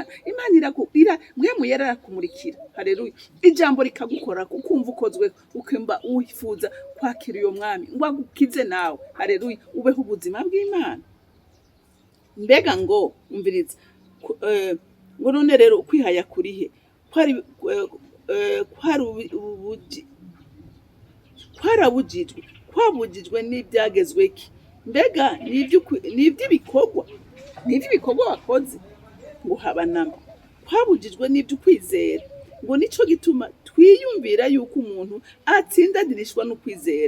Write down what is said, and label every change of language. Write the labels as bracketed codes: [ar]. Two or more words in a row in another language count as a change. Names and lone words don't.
[rn] Imana irakubwira, mwe muyera arakumurikira. Haleluya. Ijambo rikagukora ukumva ukozwe, ukemba wifuza kwakira uyo mwami ngo agukize nawe. Haleluya. Ubeho ubuzima bw'Imana. Mbega ngo umviriza, ngo none rero ukwihaya kuri he? Kwabujijwe n'ibyagezwe ki? Mbega n'iby'ibikorwa wakoze ngo habanama. Kwabujijwe n'iby'ukwizera, ngo nico gituma twiyumvira yuko umuntu atsindanirishwa no kwizera.